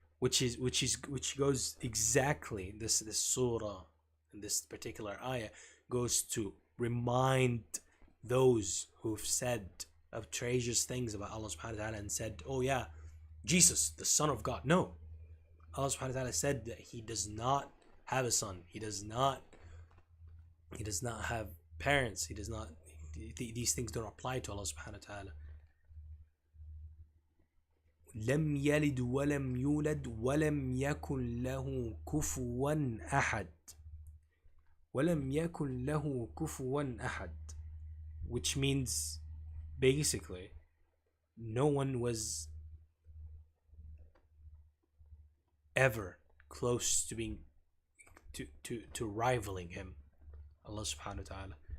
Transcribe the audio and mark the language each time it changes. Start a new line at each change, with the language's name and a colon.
English: Which goes exactly, this surah and this particular ayah goes to remind those who've said outrageous things about Allah subhanahu wa ta'ala and said, oh yeah, Jesus, the Son of God. No, Allah subhanahu wa ta'ala said that He does not have a son. He does not have parents. He does not. These things don't apply to Allah subhanahu wa ta'ala.
Arabic: لم يلد ولم يولد ولم يكن له كفوا أحد. ولم يكن له كفوا أحد,
English: which means basically no one was ever close to being to rivaling Him, Allah subhanahu wa ta'ala.